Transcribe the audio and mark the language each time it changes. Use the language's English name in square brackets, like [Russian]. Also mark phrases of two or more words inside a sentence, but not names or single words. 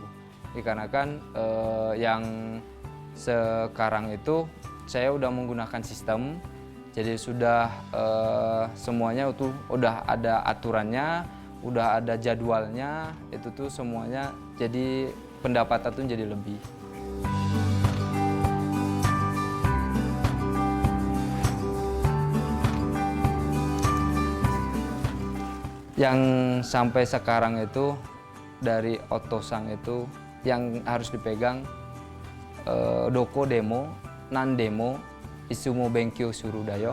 [Indonesian] Dikarenakan yang sekarang itu saya udah menggunakan sistem, jadi sudah semuanya itu udah ada aturannya, udah ada jadwalnya, itu tuh semuanya, jadi pendapatan tuh jadi lebih. Yang sampai sekarang itu dari Otosang itu yang harus dipegang [Japanese] どこでも、何でも、いつも勉強するだよ.